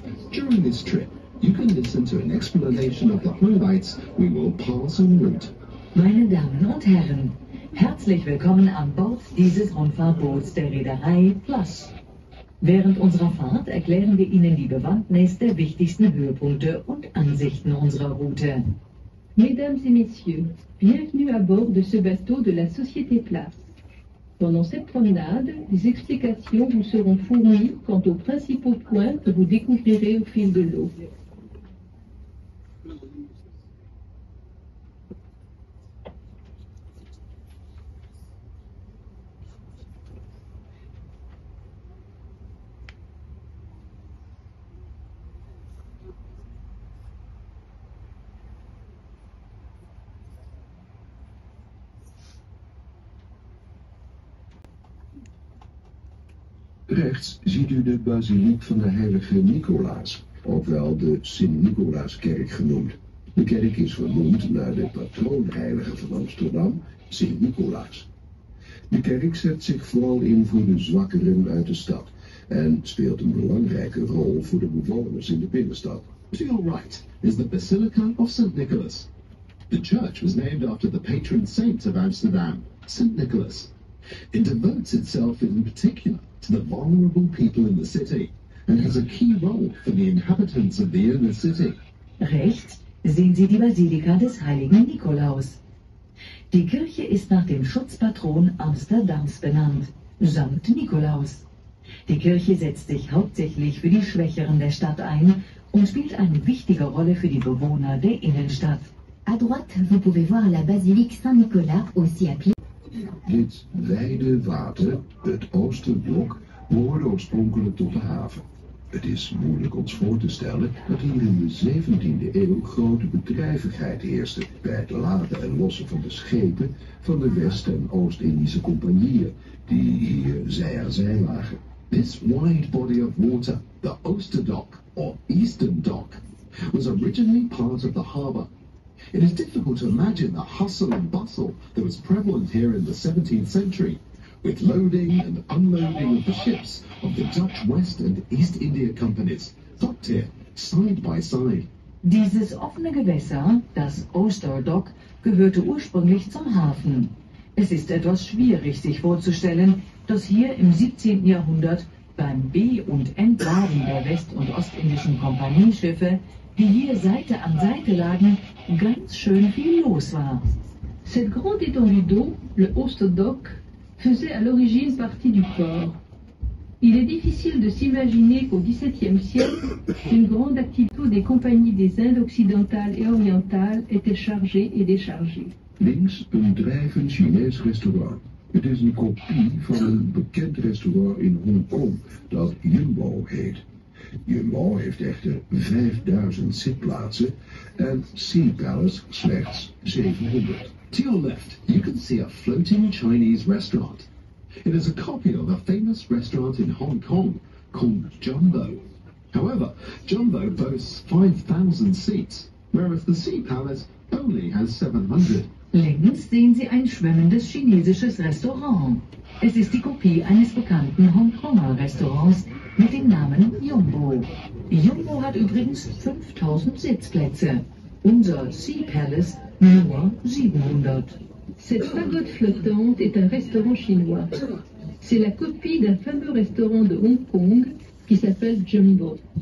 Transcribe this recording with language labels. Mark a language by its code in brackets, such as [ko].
[en] During this trip, you can listen to an explanation of the highlights we will pass en route. [de] Meine Damen und Herren, herzlich willkommen an Bord dieses Rundfahrtboots der Reederei Plus. Während unserer Fahrt erklären wir Ihnen die Bewandtnis der wichtigsten Höhepunkte und Ansichten unserer Route. [fr] Mesdames et messieurs, bienvenue à bord de ce bateau de la Société Place. Pendant cette promenade, des explications vous seront fournies quant aux principaux points que vous découvrirez au fil de l'eau. [nl] Rechts ziet u de basiliek van de heilige Nicolaas, ook wel de Sint-Nicolaaskerk genoemd. De kerk is vernoemd naar de patroonheilige van Amsterdam, Sint-Nicolaas. De kerk zet zich vooral in voor de zwakkeren uit de stad en speelt een belangrijke rol voor de bewoners in de binnenstad. [en] To your right is the Basilica of St. Nicholas. The church was named after the patron saint of Amsterdam, St. Nicholas. It devotes itself in particular to the vulnerable people in the city and has a key role for the inhabitants of the inner city. [de] Rechts sehen Sie die Basilika des heiligen Nikolaus. Die Kirche ist nach dem Schutzpatron Amsterdams benannt, Sankt Nikolaus. Die Kirche setzt sich hauptsächlich für die Schwächeren der Stadt ein und spielt eine wichtige Rolle für die Bewohner der Innenstadt. [fr] À droite, vous pouvez voir la basilique Saint-Nicolas, aussi appelée. [nl] Dit wijde water, het Oosterblok, behoorde oorspronkelijk tot de haven. Het is moeilijk ons voor te stellen dat hier in de 17e eeuw grote bedrijvigheid heerste bij het laden en lossen van de schepen van de West- en Oost-Indische compagnieën die hier zij aan zij lagen. [en] This wide body of water, the Oosterdok or Eastern Dock, was originally part of the harbour. It is difficult to imagine the hustle and bustle that was prevalent here in the 17th century, with loading and unloading of the ships of the Dutch West and East India Companies, docked here, side by side. [de] Dieses offene Gewässer, das Oosterdok, gehörte ursprünglich zum Hafen. Es ist etwas schwierig sich vorzustellen, dass hier im 17. Jahrhundert beim Be- und Entladen der West- und Ostindischen Kompanieschiffe, die hier Seite an Seite lagen, ganz schön viel los war. [fr] Cette grande étendue d'eau, le Oosterdok, faisait à l'origine partie du port. Il est difficile de s'imaginer qu'au XVIIe siècle, une grande activité des compagnies des Indes occidentales et orientales était chargée et déchargée. [nl] Links een drijvend Chinees restaurant. Het is een kopie van een bekend restaurant in Hongkong dat Jumbo heet. Jumbo heeft echter 5000 zitplaatsen en Sea Palace slechts 700. [en] To your left, you can see a floating Chinese restaurant. It is a copy of a famous restaurant in Hong Kong called Jumbo. However, Jumbo boasts 5,000 seats, whereas the Sea Palace only has 700. [de] Links sehen Sie ein schwimmendes chinesisches Restaurant. Es ist die Kopie eines bekannten Hongkonger Restaurants mit dem Namen Jumbo. Jumbo hat übrigens 5000 Sitzplätze. Unser Sea Palace nur 700. [fr] Cette pagode flottante est un restaurant chinois. C'est la copie d'un fameux restaurant de Hong Kong qui s'appelle Jumbo.